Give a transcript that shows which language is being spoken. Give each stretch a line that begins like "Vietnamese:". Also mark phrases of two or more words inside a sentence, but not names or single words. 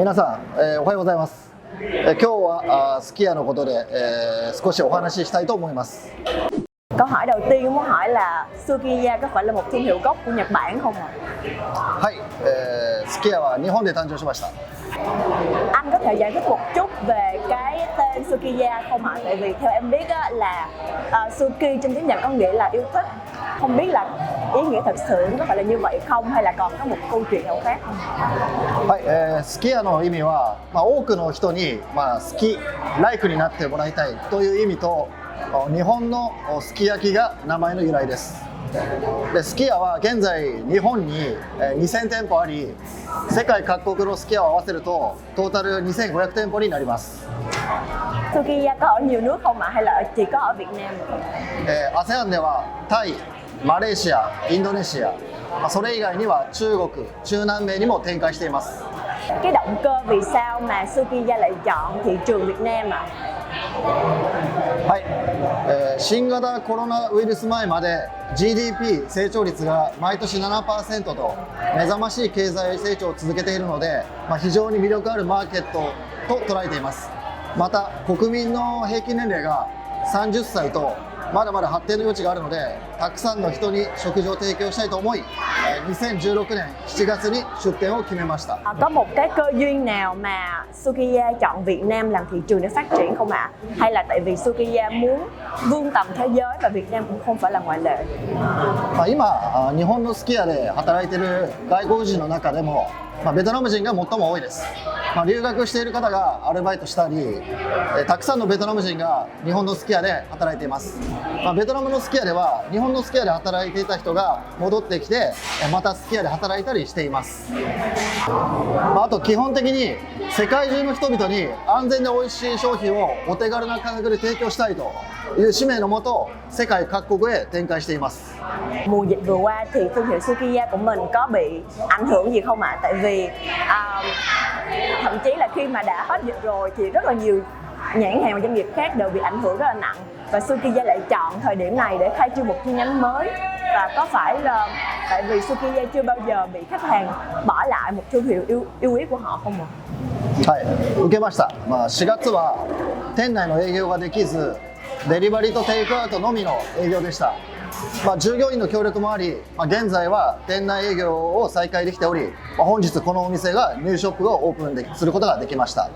Japanese: 皆さん、おはようございます。今日はすき家のことで、少しお話ししたいと思います。
Vietnamese: Câu hỏi đầu tiên muốn hỏi là Sukiya có phải là một thương hiệu gốc của Nhật Bản không ạ?
Japanese: はい、すき家は日本で誕生しました。
Vietnamese: Anh có thể giải thích một chút về cái tên Sukiya không ạ? Tại vì theo em biết á, là Suki trong tiếng Nhật có nghĩa là yêu thích. Không biết là ý nghĩa thật sự nó có phải là như vậy không, hay là còn có một câu chuyện nào khác không?
Japanese: はい、すき家の意味は、多くの人に、好き、ライクになってもらいたいという意味と、日本のすき焼きが名前の由来です。で、すき家は現在日本に2000店舗あり、世界各国のすき家を合わせるとトータル2500店舗になります。
Vietnamese: Sukiya có ở nhiều nước không ạ, hay là chỉ có ở Việt Nam?
Japanese: ASEAN ではタイ、マレーシア、インドネシア、それ以外には中国、中南米にも展開しています。
Vietnamese: Cái động cơ vì sao mà Sukiya lại chọn thị trường Việt Nam ạ? はい、新型コロナウイルス前まで GDP 成長率が毎年 7% と目覚ましい経済成長を続けているので、非常に魅力あるマーケットと捉えています。また国民の平均年齢が30歳とまだまだ発展の余地があるので、たくさんの人に食事を提供したいと思い、2016年7月に出店を決めました。 Có một cái cơ duyên nào mà Sukiya chọn Việt Nam làm thị trường để phát triển không ạ? Hay là tại vì Sukiya muốn vươn tầm thế giới và Việt Nam cũng không phải là ngoại lệ?
Japanese: 今、日本のすき家で働いている外国人の中でも、ベトナム人が最も多いです。留学している方がアルバイトしたり、たくさんのベトナム人が日本のすき家で働いています。ベトナムのすき家では日本のすき家で働いていた人が戻ってきて、またすき家で働いたりしています。あと基本的に世界中の人々に安全で美味しい商品をお手軽な価格で提供したいという使命のもと、世界各国へ展開しています。
Vietnamese: Mùa dịch vừa qua thì thương hiệu Sukiya của mình có bị ảnh hưởng gì không ạ? Tại vì thậm chí là khi mà đã hết dịch rồi thì rất là nhiều nhãn hàng và doanh nghiệp khác đều bị ảnh hưởng rất là nặng, và Sukiya lại chọn thời điểm này để khai trương một chi nhánh mới. Và có phải là tại vì Sukiya chưa bao giờ bị khách hàng bỏ lại một thương hiệu yêu quý của họ không ạ?
Japanese: はい、受けました。4月は店内の営業ができず、デリバリーとテイクアウトのみの営業でした。従業員の協力もあり、現在は店内営業を再開できており、本日このお店がニューショップをオープンすることができました。